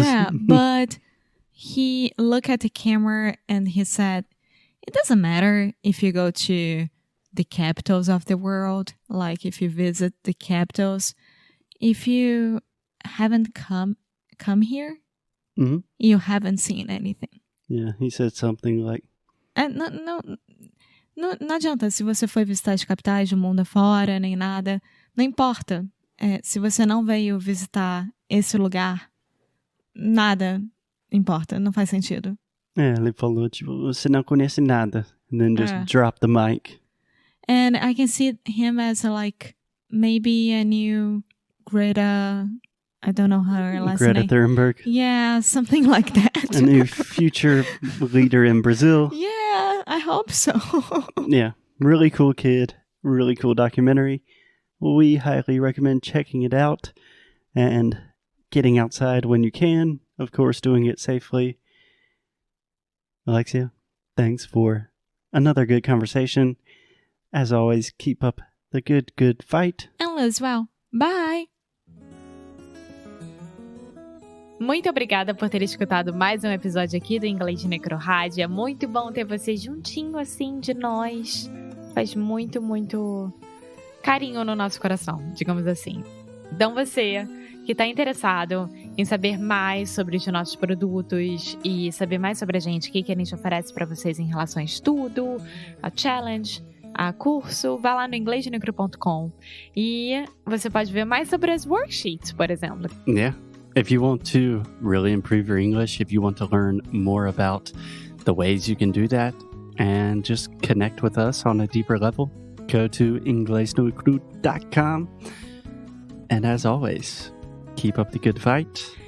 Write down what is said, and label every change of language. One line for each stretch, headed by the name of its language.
English: Yeah, but he looked at the camera and he said, it doesn't matter if you go to the capitals of the world, like if you visit the capitals, if you haven't come here, mm-hmm. you haven't seen anything. Yeah, he said something like...
Portuguese: Não adianta se você foi visitar as capitais do mundo afora, nem nada. Não importa. Se você não veio visitar esse lugar, nada importa. Não faz sentido. Ele falou, tipo, você não conhece nada.
English: And then just drop the mic. And I can see him as like maybe a new Greta I don't know her last Greta name. Thunberg. Yeah, something like that. A new future leader in Brazil. Yeah, I hope so. Yeah, really cool kid. Really cool documentary. We highly recommend checking it out and getting outside when you can. Of course, doing it safely. Alexia, thanks for another good conversation. As always, keep up the good fight. And lose well. Bye!
Portuguese: Muito obrigada por ter escutado mais um episódio aqui do Inglês de Necrorádio. É muito bom ter você juntinho assim de nós. Faz muito, muito carinho no nosso coração, digamos assim. Então você que está interessado em saber mais sobre os nossos produtos e saber mais sobre a gente, o que a gente oferece para vocês em relação a estudo, a challenge, a curso, vá lá no inglesdenecro.com e você pode ver mais sobre as worksheets, por exemplo.
English: Yeah. If you want to really improve your English, if you want to learn more about the ways you can do that and just connect with us on a deeper level, go to inglesnocru.com. And as always, keep up the good fight.